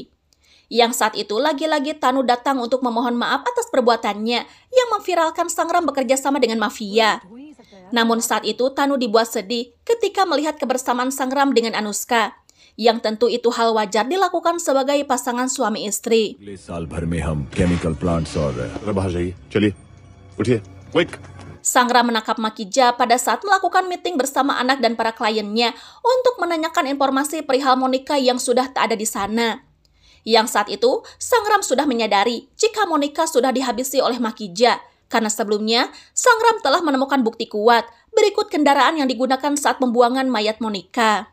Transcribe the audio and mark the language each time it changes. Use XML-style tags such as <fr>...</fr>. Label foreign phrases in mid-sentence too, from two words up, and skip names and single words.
<id>Yang saat itu lagi-lagi Tanu datang untuk memohon maaf atas perbuatannya yang memviralkan Sangram bekerja sama dengan mafia. Namun saat itu Tanu dibuat sedih ketika melihat kebersamaan Sangram dengan Anushka, yang tentu itu hal wajar dilakukan sebagai pasangan suami istri.</id> <hi>अगले साल भर में हम</hi> <en>chemical plants</en> <hi>और अरे बाहर जाइए, चलिए, उठिए, क्विक।</hi> <id>Sangram menangkap Makija pada saat melakukan meeting bersama anak dan para kliennya untuk menanyakan informasi perihal Monica yang sudah tak ada di sana. Yang saat itu, Sangram sudah menyadari jika Monica sudah dihabisi oleh Makija, karena sebelumnya Sangram telah menemukan bukti kuat berikut kendaraan yang digunakan saat pembuangan mayat Monica.</id>